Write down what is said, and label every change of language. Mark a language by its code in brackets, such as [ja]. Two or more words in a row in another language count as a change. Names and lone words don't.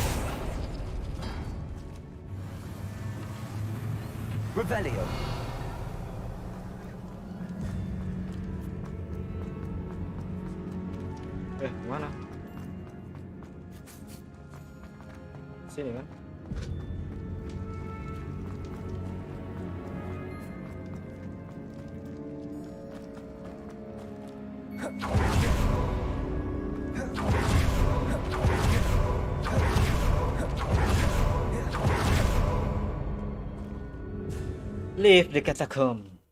[id] Revelio. Mana? Sini kan? [en] Leave the catacomb.